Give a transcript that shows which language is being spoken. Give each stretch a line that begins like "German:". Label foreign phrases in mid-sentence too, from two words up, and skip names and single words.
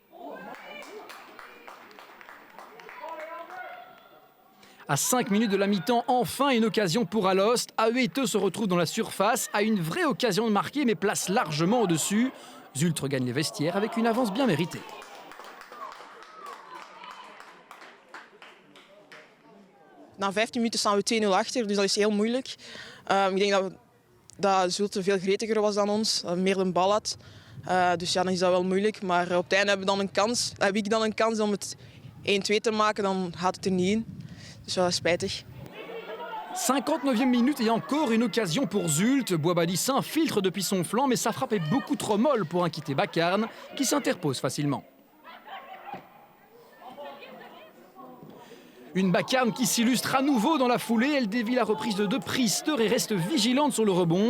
French: À 5 minutes de la mi-temps, enfin une occasion pour Alost. Ahuete se retrouve dans la surface, a une vraie occasion de marquer mais place largement au-dessus. Zulte regagne les vestiaires avec une avance bien méritée.
Dutch: Na 15 minuten staan we 2-0 achter, dus dat is heel moeilijk. Ik denk dat Zulte veel gretiger was dan ons, meer de bal had. Dus ja, dan is dat wel moeilijk. Maar op het einde heb ik dan een kans om het 1-2 te maken, dan gaat het er niet in. Dus dat is spijtig.
French: 59e minute et encore une occasion pour Zulte. Bouabadi s'infiltre depuis son flanc, mais sa frappe est beaucoup trop molle pour inquiéter Bakarn, qui s'interpose facilement. Une Bakarn qui s'illustre à nouveau dans la foulée. Elle dévie la reprise de 2 Priester et reste vigilante sur le rebond.